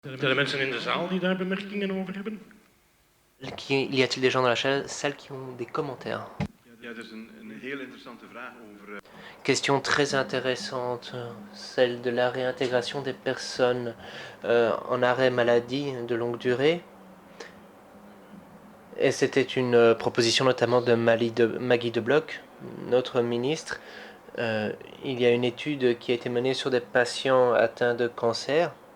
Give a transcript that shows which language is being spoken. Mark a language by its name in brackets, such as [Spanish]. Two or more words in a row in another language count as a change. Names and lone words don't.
[Dutch] Zijn er mensen in de zaal die daar bemerkingen over hebben? [French] Y a-t-il des gens dans la salle qui ont des commentaires? [Dutch] Ja, dat is een heel interessante vraag over. [French] Question très intéressante, celle de la réintégration des personnes en arrêt maladie de longue durée. Et c'était une proposition notamment de Maggie de Bloch, notre ministre. Il y a une étude qui a été menée sur des patients atteints de cancer.